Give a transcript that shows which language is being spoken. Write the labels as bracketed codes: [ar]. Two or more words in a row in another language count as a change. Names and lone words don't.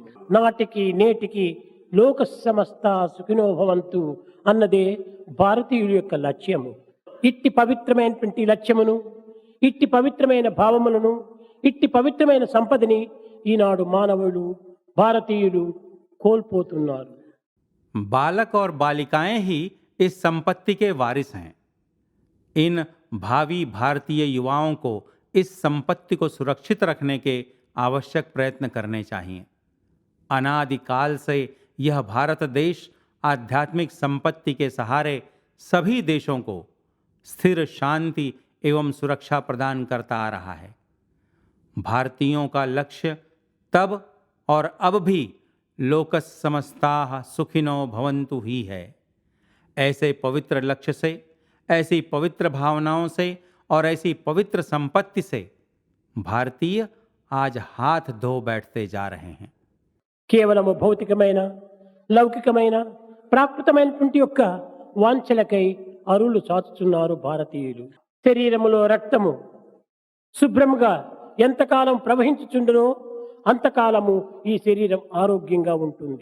[te] నాటికి నేటికి [sa] లోక సమస్త సుఖినో భవంతు [te] అన్నదే భారతీయుల యొక్క లక్ష్యము. ఇట్టి పవిత్రమైనటువంటి లక్ష్యమును, ఇట్టి పవిత్రమైన భావములను, ఇట్టి పవిత్రమైన సంపదని ఈనాడు మానవులు భారతీయులు కోల్పోతున్నారు. [hi] बालक और बालिकाएं ही इस संपत्ति के वारिस हैं। इन भावी भारतीय युवाओं को इस संपत्ति को सुरक्षित रखने के आवश्यक प्रयत्न करने चाहिए। अनादिकाल से यह भारत देश आध्यात्मिक संपत्ति के सहारे सभी देशों को स्थिर शांति एवं सुरक्षा प्रदान करता आ रहा है। भारतीयों का लक्ष्य तब और अब भी [sa] लोकस समस्ताः सुखिनो भवन्तु [hi] ही है। ऐसे पवित्र लक्ष्य से, ऐसी पवित्र भावनाओं से और ऐसी पवित्र संपत्ति से भारतीय आज हाथ धो बैठते जा रहे हैं। [te] కేవలము భౌతికమైన లౌకికమైన ప్రాకృతమైనటువంటి యొక్క వాంఛలకై అరులు చాచుచున్నారు భారతీయులు. శరీరములో రక్తము శుభ్రముగా ఎంతకాలం ప్రవహించుచుండునో అంతకాలము ఈ శరీరం ఆరోగ్యంగా ఉంటుంది.